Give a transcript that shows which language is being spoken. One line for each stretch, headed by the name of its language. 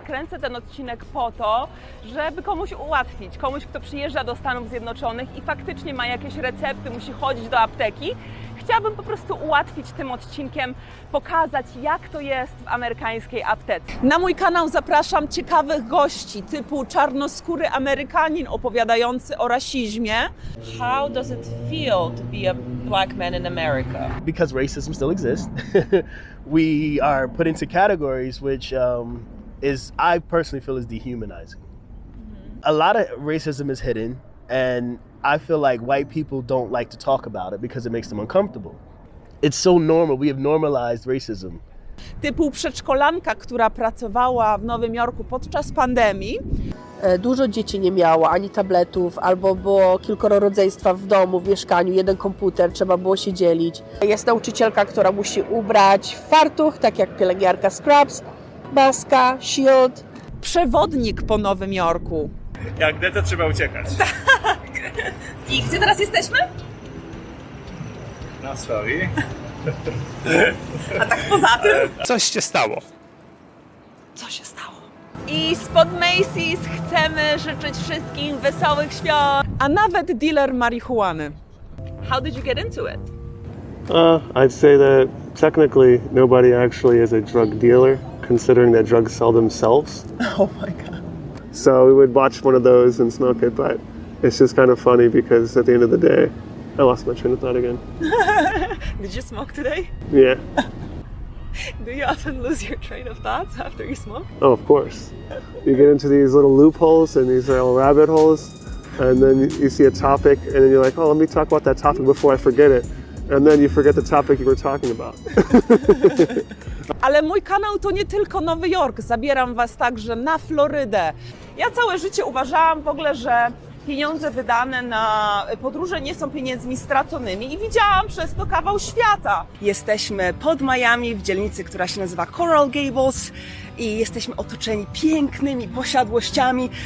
Polish: Kręcę ten odcinek po to, żeby komuś ułatwić, komuś, kto przyjeżdża do Stanów Zjednoczonych i faktycznie ma jakieś recepty, musi chodzić do apteki. Chciałabym po prostu ułatwić tym odcinkiem, pokazać, jak to jest w amerykańskiej aptece. Na mój kanał zapraszam ciekawych gości typu czarnoskóry Amerykanin opowiadający o rasizmie.
English: How does it feel to be a black man in America? Because racism still exists, we are put into categories which I personally feel is dehumanizing. A lot of racism is hidden, and I feel like white people don't like to talk about it because it makes them uncomfortable. It's so normal. We have normalized racism.
Polish: Typu przedszkolanka, która pracowała w Nowym Jorku podczas pandemii. Dużo dzieci nie miało ani tabletów, albo było kilkoro rodzeństwa w domu, w mieszkaniu, jeden komputer, trzeba było się dzielić. Jest nauczycielka, która musi ubrać fartuch, tak jak pielęgniarka scrubs, maska, shield. Przewodnik po Nowym Jorku. Jak gdy to trzeba uciekać. I gdzie teraz jesteśmy? Na story. A tak poza tym? Coś się stało. Co się stało? I spod Macy's chcemy życzyć wszystkim wesołych świąt. A nawet dealer marihuany.
English: How did you get into it? I'd say that technically nobody actually is a drug dealer, considering that drugs sell themselves. Oh my god. So we would watch one of those and smoke it, but it's just kind of funny because at the end of the day, I lost my train of thought again. Did you smoke today? Yeah. Do you often lose your train of thoughts after you smoke? Oh, of course. You get into these little loopholes and these little rabbit holes, and then you see a topic, and then you're like, oh, let me talk about that topic before I forget it. And then you forget the topic you were talking about.
Polish: Ale mój kanał to nie tylko Nowy Jork. Zabieram Was także na Florydę. Ja całe życie uważałam w ogóle, że pieniądze wydane na podróże nie są pieniędzmi straconymi i widziałam przez to kawał świata. Jesteśmy pod Miami, w dzielnicy, która się nazywa Coral Gables i jesteśmy otoczeni pięknymi posiadłościami.